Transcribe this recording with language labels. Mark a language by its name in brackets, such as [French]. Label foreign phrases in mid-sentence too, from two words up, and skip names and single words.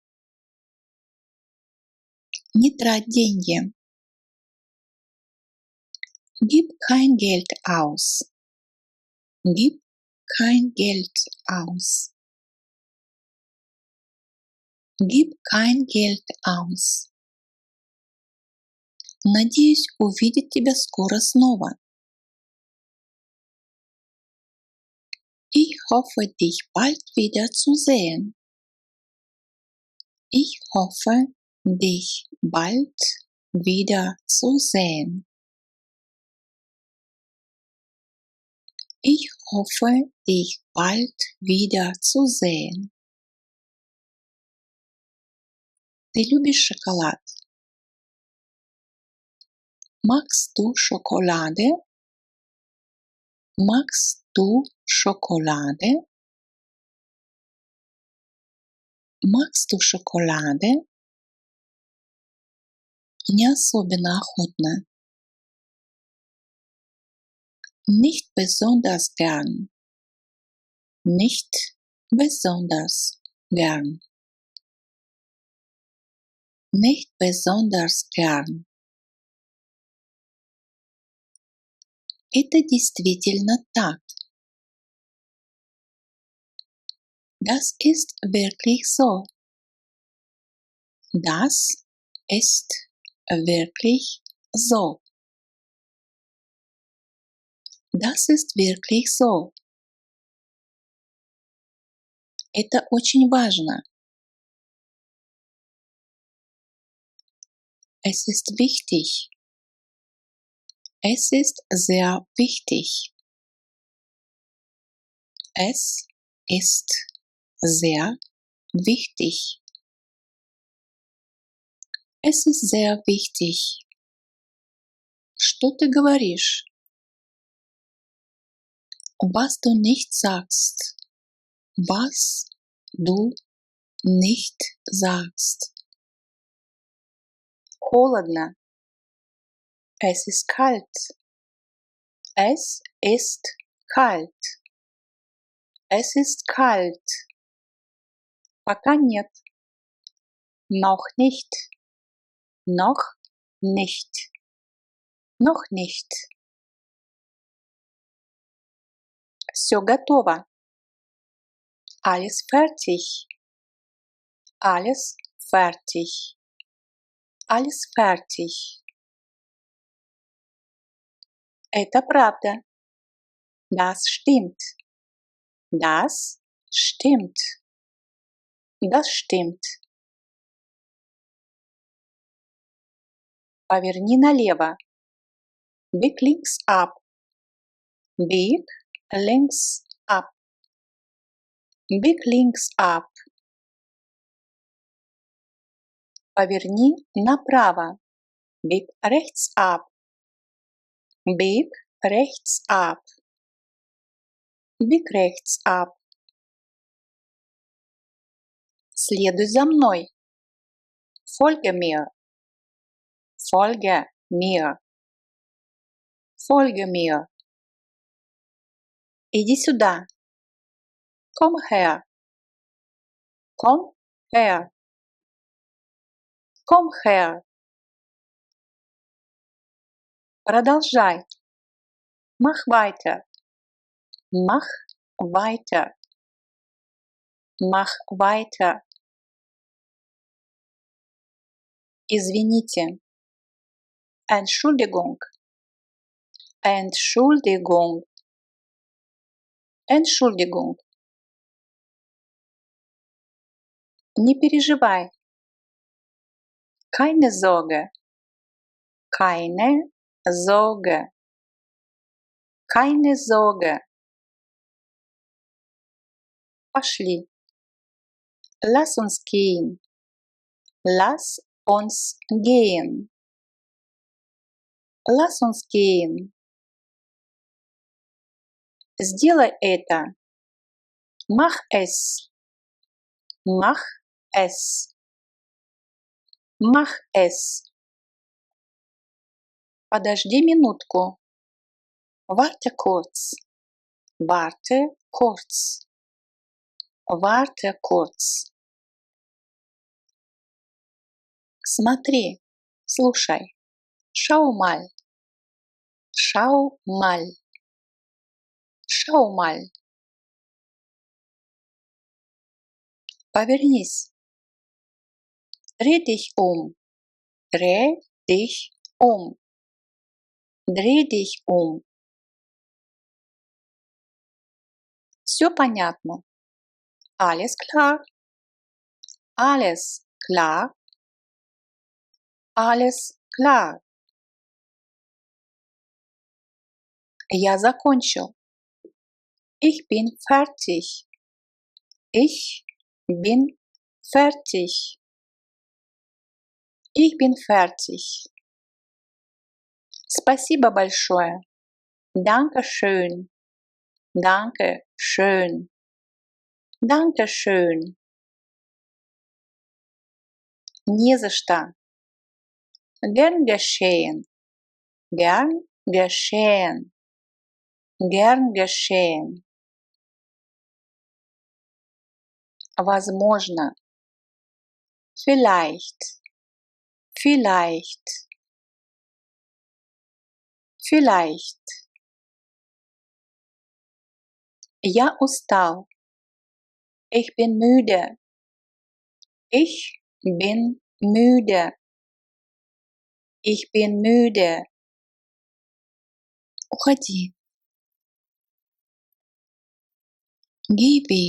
[Russian] Не трать деньги. [German] Gib kein Geld aus. Gib kein Geld aus. Gib kein Geld aus. [Russian] Надеюсь увидеть тебя скоро снова. [German] Ich hoffe, dich bald wieder zu sehen. Ich hoffe, dich bald wieder zu sehen. Ich hoffe, dich bald wieder zu sehen. [Russian] Ты любишь шоколад? [German] Magst du Schokolade? Magst du Schokolade? Magst du Schokolade? [Russian] Не особенно охотно. [German] Nicht besonders gern. Nicht besonders gern. Nicht besonders gern. [Russian] Это действительно так. [German] Das ist wirklich so. Das ist wirklich so. Das ist wirklich so. [Russian] Это очень важно. [German] Es ist wichtig. Es ist sehr wichtig. Es ist sehr wichtig. Es ist sehr wichtig. [Russian] Что ты говоришь? [German] Was du nicht sagst. Was du nicht sagst. Холодно. Es ist kalt. Es ist kalt. Es ist kalt. [Russian] Пока нет. [German] Noch nicht. Noch nicht. Noch nicht. [Russian] Все готово. [German] Alles fertig. Alles fertig. Alles fertig. [Russian] Это правда. [German] Das stimmt. Das stimmt. Das stimmt. [Russian] Поверни налево. [German] Big links up. Big links up. Big links up. [Russian] Поверни направо. [German] Big rechts up. Big rechts up. Big rechts up. [Russian] Следуй за мной. [German] Folge mir. Folge mir. Folge mir. [Russian] Иди сюда. [German] Komm her. Komm her. Komm her. Продолжай. Mach weiter. Mach weiter. Mach weiter. Извините. Entschuldigung. Entschuldigung. Entschuldigung. [Russian] Не переживай. [German] Keine Sorge. Keine Sorge. Keine Sorge. Пошли. Lass uns gehen. Lass uns gehen. Lass uns gehen. [Russian] Сделай это. [German] Mach es. Mach es. Mach es. [Russian] Подожди минутку. [German] Warte kurz. Warte kurz. Warte kurz. [Russian] Смотри, слушай. [German] Schau mal. Schau mal. Schau mal. Повернись. Dreh dich um. Dreh dich um. Dreh dich um. [Russian] Все понятно. [German] Alles klar. Alles klar. Alles klar. [Russian] Я закончил. [German] Ich bin fertig. Ich bin fertig. Ich bin fertig. [Russian] Спасибо большое. [German] Danke schön. Danke schön. Danke schön. [Russian] Не за что. [German] Gern geschehen. Gern geschehen. Gern geschehen. Возможно. Vielleicht. Vielleicht. Vielleicht. [Russian] Я устал. [German] Ich bin müde. Ich bin müde. Ich bin müde. Уходи. Geh weg.